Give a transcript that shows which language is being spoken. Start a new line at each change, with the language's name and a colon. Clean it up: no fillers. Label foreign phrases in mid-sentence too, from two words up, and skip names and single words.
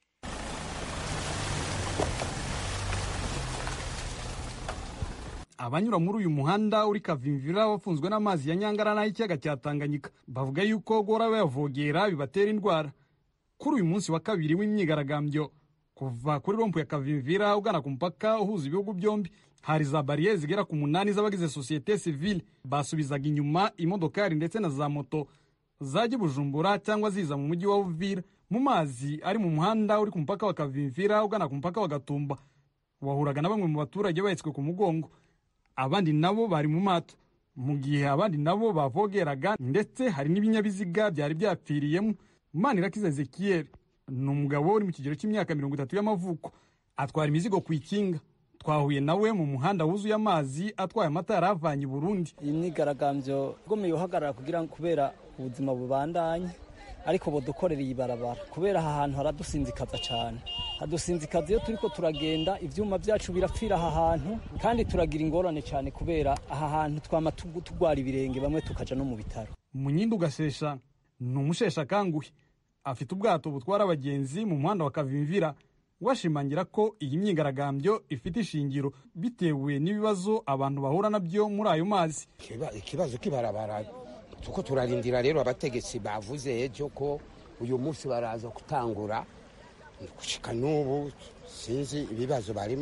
Rundi: Abanyura muri uyu muhanda uri Kavimvira bafunzwe n'amazi ya Nyangara n'ay'ikiyaga cya Tanganyika bavuga yuko gora bayavogera bibatera indwara. Kuri uyu munsi wa kabiri w'imyigaragambyo, kuva kuri rompu ya Kavimvira ugana ku mupaka uhuza ibihugu byombi hari za bariyeri zigera ku 8 z'abagize societe civile basubizaga inyuma imodokari ndetse na za moto zajya Bujumbura cyangwa ziza mu mujyi wa Uvira mu mazi ari mu muhanda uri ku mupaka wa Kavimvira ugana ku mupaka wa Gatumba. Wahuraga na bamwe mu baturage bahetswe ku mugongo, abandi nabo bari mu mato, mu gihe abandi nabo bavogeraga, ndetse hari n'ibinyabiziga byari byapfiriyemo. Manirakiza Ezekiel ni umugabo uri mu kigero cy'imyaka 30 y'amavuko, atwara imizigo ku ikinga. Twahuye nawe mu muhanda wuzuye amazi atwaye amata yaravanye Burundi. Iyi myigaragambyo igomeye uhagarara kugira kubera ubuzima bubandanye, ariko bodukorera ibarabara kubera aha hantu haradusinzikaza cyane. Hadusinzikaza iyo turiko turagenda, ivyuma byacu birapfira aha hantu, kandi turagira ingorane cyane kubera aha hantu twama tugwara ibirenge, bamwe tukaja no mu bitaro. Munyindu Gasesha ni umushesha kanguhe, afite ubwato butwara abagenzi mu muhanda wa Kavimvira. Washimangira ko iyi myigaragambyo ifite ishingiro bitewe n'ibibazo abantu bahura nabyo muri ayo mazi. Ikibazo kibarabara tuko turarindira rero abategetsi bavuze ejo ko uyu munsi baraza gutangura gushika n'ubu sinzi ibibazo barimo.